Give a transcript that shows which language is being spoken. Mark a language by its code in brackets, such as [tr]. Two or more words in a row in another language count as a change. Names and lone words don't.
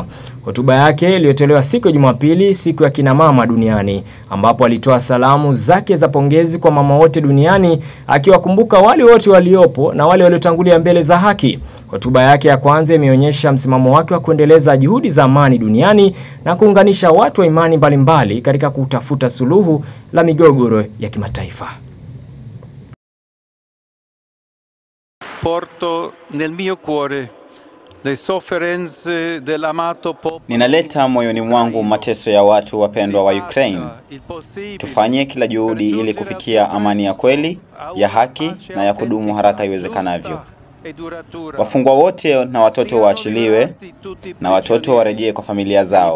[sw] Hotuba yake iliyotolewa siku ya Jumapili, siku ya kina mama duniani, ambapo alitoa salamu zake za pongezi kwa mama wote duniani, akiwakumbuka wale wote waliopo na wale waliotangulia mbele za haki. Hotuba yake ya kwanza imeonyesha msimamo wake wa kuendeleza juhudi za amani duniani na kuunganisha watu wa imani mbalimbali katika kutafuta suluhu la migogoro ya kimataifa. [it] Porto nel mio cuore le sofferenze dell'amato popolo. [sw] Ninaleta moyoni mwangu mateso ya watu wapendwa wa Ukraine. Tufanye kila juhudi ili kufikia amani ya kweli, ya haki na ya kudumu haraka iwezekanavyo. Wafungwa wote na watoto waachiliwe na watoto warejee kwa familia zao.